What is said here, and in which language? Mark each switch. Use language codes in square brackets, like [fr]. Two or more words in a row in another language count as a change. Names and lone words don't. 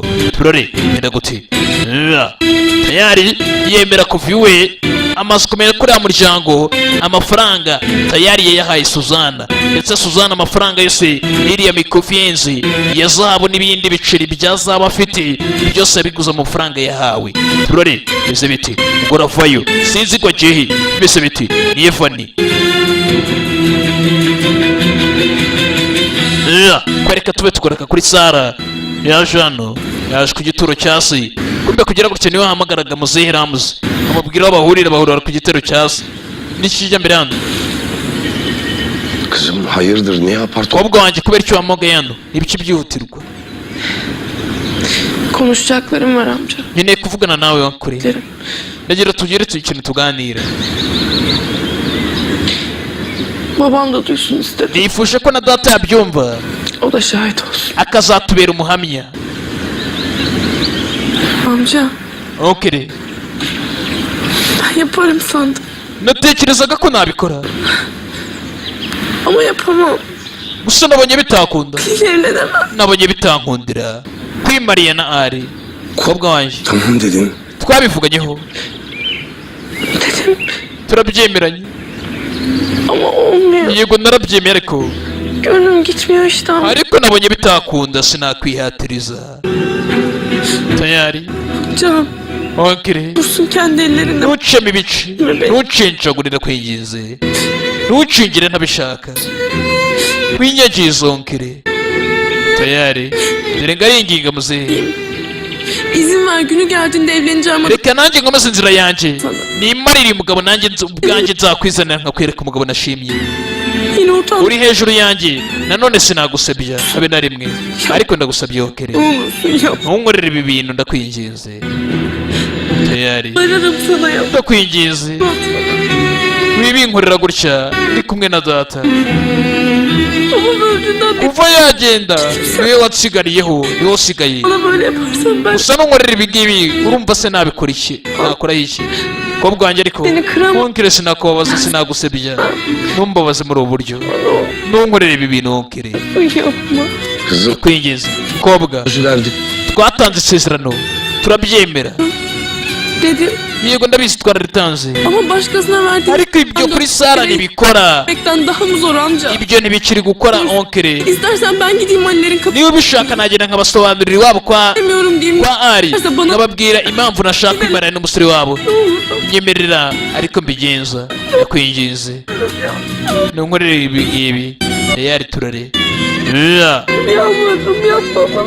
[rw] turore yenda gute tayari yemera kuva iwe amaze kumenya ko uriya muryango amafaranga tayari yayahaye Suzana ndetse Suzana amafaranga yose iriya mikofiyenzi ya zahabu n'ibindi biceri bya zahabu afite byose abiguza amafaranga yahawe turore bise biti ubwo ravayo sinzi ko agiye bise biti ni Evani kwereka tube tugaraka kuri Sara yaje hano yaje ku gituro cya se kumbe kugira gutya niwe wahamagaraga muzehe Ramuzi amubwira aho bahurira ku gitero cyaza n'ikijya mbere hano. [tr] Kızım hayırdır niye apar [rw] Kobwa wanjye kubera icyo wahamagaye hano ibiki byihutirwa. [tr] Konuşacaklarım var amca. [rw] Nkeneye kuvugana nawe wakure. Ndagira tugere ikintu tuganira. [tr] Babam da duysun istedim. [rw] Nifuje ko na data yabyumva. [tr] O da şahit olsun. [rw] Akazatubera umuhamya. [tr] Amca. [rw] Okay. [tr] Ben yaparım sandım. [rw] Natekerezaga ko nabikora. [tr] Ama yapamam. [rw] Gusa nabonye bitakunda. [tr] Evlenemem. [rw] Nabonye bitankundira. Kwimariya na Ari. Kobwa wanjye. [tr] Tamam dedin. [rw] Twabivuganyeho. [tr] Dedim. [rw] Turabyemeranye. [tr] Ama olmuyor. [rw] Yego narabyemeye ariko. [tr] Gönlüm gitmiyor işte amca. [rw] Ariko nabonye bitakunda sinakwihatiriza. Tayari. [tr] Can. Okay. Dursun kendi ellerinde. [rw] Ntuceme ibice. Ntucincagurire kwingize. Ntucingire ntabishaka. Winyagize onkere. Tayari. Dore ngaringinga muzehe. [tr] İzin ver günü geldiğinde evleneceğim. [rw] Reka nanjye ngomeze inzira yanjye. Nimarire umugabo nanjye ubwanjye nzakwizanira nkakwereka umugabo nashimye. [tr] Yine utan. [rw] Uri hejuru yanjye. Nanone sinagusebya habe na rimwe. Ariko ndagusabye okere. Ntunkorere ibi bintu ndakwinginze. Tayari. [tr] Bararım sana ya. [rw] Ndakwinginze. Wibinkorera gutya ndi kumwe na data. Kuva yagenda niwe watsigariyeho niwe usigaye. [tr] Bana böyle yaparsan ben. [rw] Gusa ntunkorere ibi ngibi urumva se nabikora iki nakora iki kobwa wanjye ariko ntunkire sinakubabaza sinagusebya ntumbabaze muri ubu buryo ntunkorere ibi bintu ntunkire. [tr] Kızım. [rw] Kwingiza kobwa twatanze isezerano turabyemera. [tr] Dedim. [rw] Yego ndabizi twararitanze. [tr] Ama başkasına verdim. [rw] Ariko ibyo kuri Sara ntibikora. [tr] Bekten daha mı zor amca? [rw] Ibyo ntibikiri gukora onkere. [tr] İstersen ben gideyim Ali'lerin kapısına. [rw] Niba ubishaka nagenda nkabasobanurira iwabo kwa [tr] Diyeyim. [rw] Ari nkababwira impamvu nashaka kwimarana n'umusore wabo. Nyemerera ariko mbigenza ndakwinginze. Ntunkorere ibi ngibi. Tayari turare. [tr] Yalvardım yapma bana.